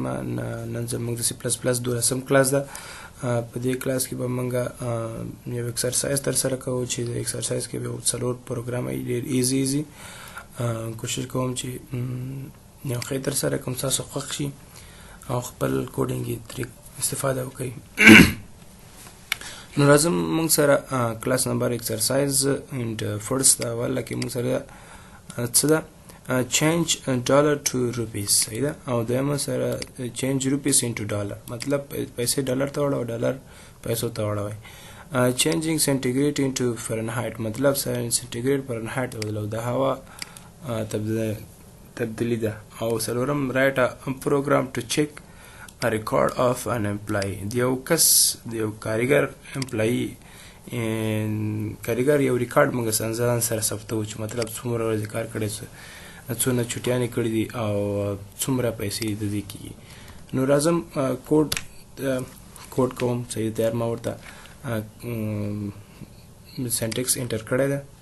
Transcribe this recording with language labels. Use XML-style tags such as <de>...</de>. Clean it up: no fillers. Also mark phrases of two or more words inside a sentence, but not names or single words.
<ps>نن زموږ د سی پلس پلس 12 کلاس ده. په دې کلاس کې به موږ یو ایکسرسایز ترسره کوو چې د ایکسرسایز کې به څلور پروګرام ډېر ایزي کوشش کوم چې یو ښه ترسره کوم تاسو خوښ شي او خپل کوډینګ طریق استفاده وکړئ. نو راځم موږ سره کلاس نمبر</ps> <en>exercise and first</en> <ps>اوله کې موږ سره څه ده</ps> <en>change dollar to rupees</en> <ps>صحیح ده او دویمه سره</ps> <en>change rupees into dollar</en> <ps>مطلب پیسې ډالر ته وړو ډالر پیسو ته وړوي.</ps> <en>changing centigrade into Fahrenheit</en> <ps>مطلب</ps> <en>centigrade Fahrenheit</en> <ps>بدلو د هوا تبدیلی ده. او څلورم</ps> <en>write a program to check a record of an employee</en> <ps>د یو کس د یو کارګر employee کارګر یو ریکارډ موږ ځان سره ثبتوو چې مطلب څومره ورځې کار کړی څونه چټیانې کړي دي او څومره پیسې د دې کېږي. نو راځم کوډ کوم صحیح تیار ما ورته</ps> <en>syntax enter</en> <ps>کړی ده.</ps>